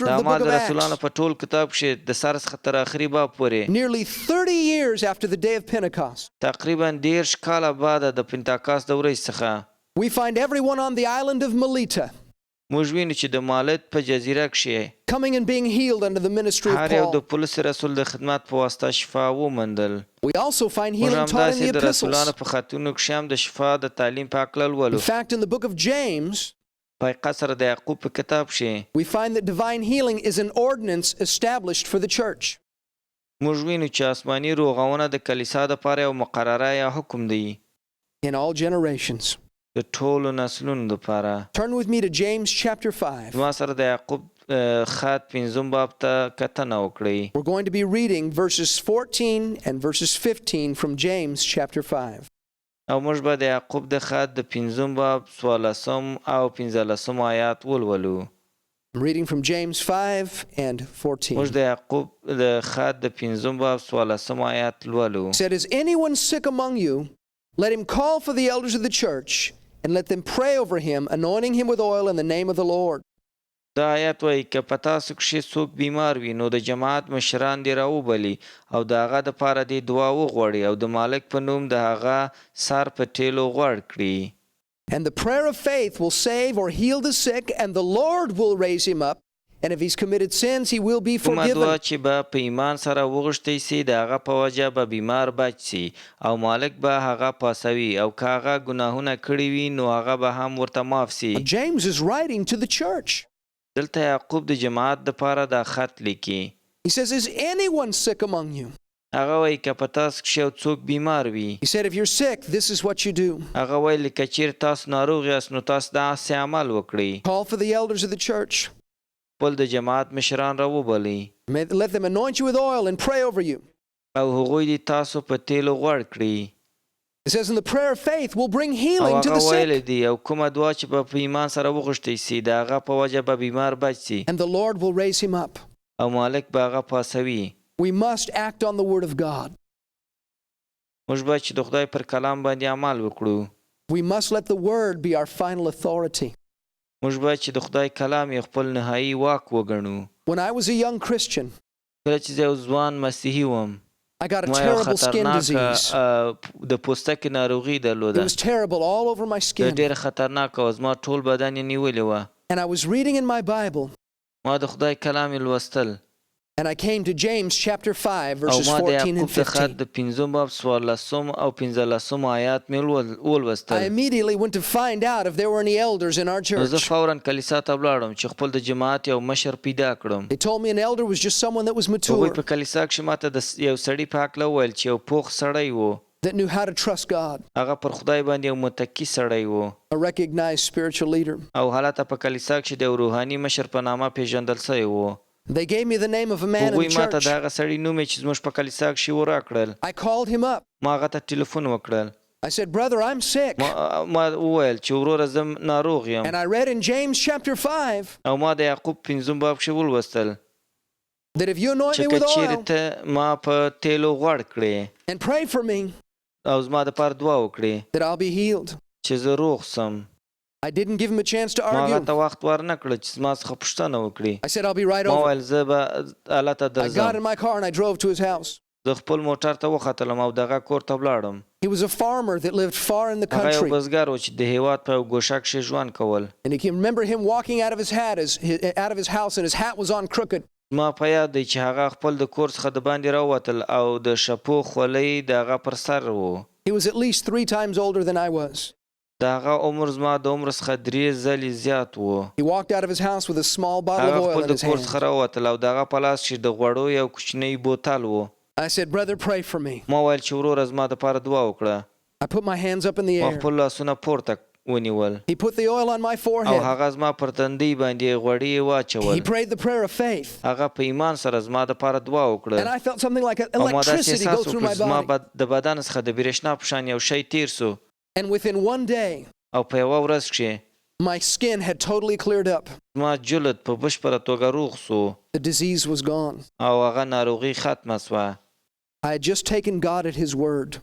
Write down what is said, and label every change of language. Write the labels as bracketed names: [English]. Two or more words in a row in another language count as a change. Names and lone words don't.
[Pashto] د [English] of the book [Pashto] اعمال [English] of [Pashto] د رسولانو [English] Acts. [Pashto] په ټول کتاب کښې د سر څخه تر آخري باب پورې [English] Nearly 30 years after the day of Pentecost, [Pashto] تقریبا 30 کاله بعد د پنتاکاست د ورځې څخه [English] we find everyone on the island of Melita [Pashto] موږ وینو چې د مالت په جزیره کښې [English] coming and being healed under the ministry of [Pashto] هر یو د [English] Paul. [Pashto] پولس رسول د خدمت په واسطه شفا وموندل. [English] We also find [Pashto] موږ [English] healing taught in the [Pashto] همداسې د رسولانو [English] epistles. [Pashto] په خطونو کښې هم د شفا د تعلیم په هکله لولو. [English] In fact, in the book of James, [Pashto] په حقیقت سره د یعقوب په کتاب کښې [English] we find that divine healing is an ordinance established for the church. [Pashto] موږ وینو چې آسماني روغونه د کلیسا دپاره یو مقرره یا حکم دی [English] In all generations. [Pashto] د ټولو نسلونو دپاره. [English] Turn with me to James chapter 5. [Pashto] زما سره د یعقوب خط 5 باب ته کتنه وکړئ. [English] We're going to be reading verses 14 and verses 15 from James chapter 5. [Pashto] او موږ به د یعقوب د خط د 5 باب 14 او 15 آیات ولولو. [English] I'm reading from James 5 and 14. [Pashto] موږ د یعقوب د خط د 5 باب 14 آیات لولو. [English] It said, "Is anyone sick among you? Let him call for the elders of the church, and let them pray over him, anointing him with oil in the name of the Lord." [Pashto] دا آیات وایي که په تاسو کښې څوک بیمار وي نو د جماعت مشران دې راوبلي او د هغه دپاره دې دعا وغواړي او د مالک په نوم د هغه سر په ټیلو غوړ کړي. [English] And the prayer of faith will save or heal the sick, and the Lord will raise him up. And if he's committed sins, he will be [Pashto] کومه دعا [English] forgiven. [Pashto] چې به په ایمان سره وغوښتی سي د هغه په وجه به بیمار بچ سي او مالک به هغه پاسوي او که هغه ګناهونه کړي وي نو هغه به هم ورته معاف سي. [English] James is writing to the church. [Pashto] دلته یعقوب د جماعت دپاره دا خط لیکي. [English] He says, "Is anyone sick among you?" [Pashto] هغه وایي که په تاسو کښې یو څوک بیمار وي. [English] He said, "If you're sick, this is what you do. [Pashto] هغه ویل که چیرې تاسو ناروغ یاست نو تاسو داسې عمل وکړئ. [English] Call for the elders of the church. [Pashto] خپل د جماعت مشران راوبلئ [English] Let them anoint you with oil and pray over you." [Pashto] او هغوی دې تاسو په تیلو غوړ کړي. [English] It says, "And the prayer of faith will bring [Pashto] او [English] healing to the [Pashto] هغه ویلی [English] sick, [Pashto] دي او کومه دعا چې به په ایمان سره وغوښتی سي د هغه په وجه به بیمار بچ سي [English] and the Lord will raise him up." [Pashto] او مالک به هغه پاسوي. [English] We must act on the word of God. [Pashto] موږ باید چې د خدای پر کلام باندې عمل وکړو. [English] We must let the word be our final authority. [Pashto] موږ باید چې د خدای کلام یې خپل نهایي واک وګڼو. [English] When I was a young Christian, [Pashto] کله چې زه یو ځوان مسیحي وم [English] I got a [Pashto] ما یو [English] terrible skin [Pashto] خطرناکه [English] disease. [Pashto] د پوستکي ناروغي [English] It [Pashto] درلوده. [English] was terrible all over my [Pashto] دا [English] skin. [Pashto] ډېره خطرناکه وه زما ټول بدن یې نیولې وه. [English] And I was reading in my Bible, [Pashto] ما د خدای کلام یې لوستل [English] and I came to James chapter 5, [Pashto] او [English] verses [Pashto] ما د [English] 14 [Pashto] یعقوب [English] and [Pashto] د خط [English] 15. [Pashto] د 5 باب 14 او 15 آیات مې [English] I [Pashto] ولوستل. [English] immediately went to find out if there were any elders in our [Pashto] نو زه [English] church. [Pashto] فورا کلیسا ته ولاړم چې خپل د جماعت یو مشر پیدا کړم. [English] They told me an elder was just someone that was [Pashto] هغوی [English] mature, [Pashto] په کلیسا کښې ماته د یو سړي په هکله وویل چې یو پوخ سړی و. [English] that knew how to trust God, [Pashto] هغه پر خدای باندې یو متکي سړی و [English] a recognized spiritual leader. [Pashto] او حالته په کلیسا کښې د یو روحاني مشر په نامه پیژندل سوی و. [English] They gave me the name of a man in [Pashto] هغوی [English] the [Pashto] ماته [English] church. [Pashto] د هغه سړي نوم یې چې زموږ په کلیسا کښې وراکړل. [English] I called him up. [Pashto] ما هغه ته ټلیفون وکړل. [English] I said, "Brother, I'm sick." [Pashto] ما وویل چې وروره زه ناروغ یم [English] And I read in James chapter 5, [Pashto] او ما د یعقوب 5 باب کښې ولوستل [English] that if you anoint [Pashto] چې [English] me with [Pashto] که چیرې [English] oil [Pashto] ته ما په تیلو غوړ کړې [English] and pray for me, [Pashto] او زما دپاره دعا وکړې [English] that I'll be healed. [Pashto] چې زه روغ سم. [English] I didn't give him a chance to [Pashto] ما هغه [English] argue. [Pashto] ته وخت ورنه کړه چې زما څخه پوښتنه وکړي. [English] I said, I'll be right [Pashto] ما [English] over. [Pashto] ویل زه به هلته [English] I got in [Pashto] درځم. [English] my car and I drove to his house. [Pashto] زه خپل موټر ته وختلم او دغه کور ته ولاړم. [English] He was a farmer that lived far in the [Pashto] هغه یو [English] country. [Pashto] بزګر و چې د هېواد په یو ګوشه کښې ژوند کول. [English] And he can remember him walking out of his house and his hat was on crooked. [Pashto] ما په یاد دی چې هغه خپل د کور څخه د باندې راووتل او د شپو خولۍ د هغه پر سر و. [English] He was at least 3 times older than I was. [Pashto] د هغه عمر زما د عمر څخه 3 ځلې زیات و. [English] He walked out of his house with a small bottle of [Pashto] هغه [English] oil [Pashto] خپل [English] in [Pashto] د [English] his [Pashto] کور [English] hand. [Pashto] څخه راووتل او د هغه په لاس کښې د غوړو یو کوچنی بوتل و. [English] I said, brother, pray for me. [Pashto] ما ویل چې وروره زما دپاره دعا وکړه. [English] I put my hands up in the [Pashto] ما [English] air. [Pashto] خپل لاسونه پورته ونیول [English] He put the oil on my [Pashto] او [English] forehead. [Pashto] هغه زما پر تندۍ باندې غوړي [English] He [Pashto] واچول. [English] prayed the prayer of faith. [Pashto] هغه په ایمان سره زما دپاره دعا [English] And [Pashto] وکړه [English] I felt something like [Pashto] او ما داسې [English] electricity go [Pashto] احساس [English] through [Pashto] وکړ [English] my [Pashto] چې زما [English] body. [Pashto] د بدن څخه د برېښنا په شان یو شی تیر سو [English] And within one day, [Pashto] او په یوه ورځ کښې [English] my skin had totally cleared up. [Pashto] زما جلد په بشپړه توګه روغ سو [English] The disease was gone. [Pashto] او هغه ناروغي ختمه سوه. [English] I had just taken God at his word.